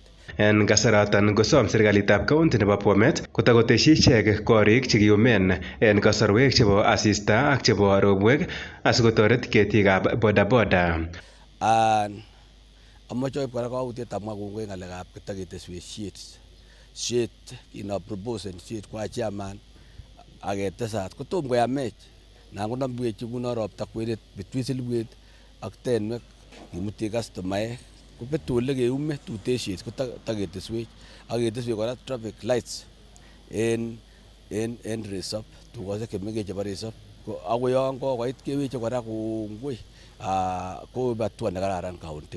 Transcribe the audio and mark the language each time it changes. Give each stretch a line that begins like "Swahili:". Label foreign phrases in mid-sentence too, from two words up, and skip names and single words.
Kalenjin: En kasaratan kosom serikalitab county nebo Bomet kotakoteshi ichek korik chekiyumen en kasarwek chebo asista ak chebo robwek asikotoret ketikab bodaboda. Amoche oib kora kautiet amwa kongoi ng'alekab kitaketeswech shit kinoproposen shit kwa chairman aketesat kotom koyamech nan konamwech nguno ropta kwenet between silibwet ak tenwek kimuti customaek kobetu ole keume tutesiet kotaketeswech aketeswech kora
English: traffic lights
Kalenjin: en resop tukosiek chemengech chebo resop ako yon kokoit keweche kora kongoi koib hatua nekararan county.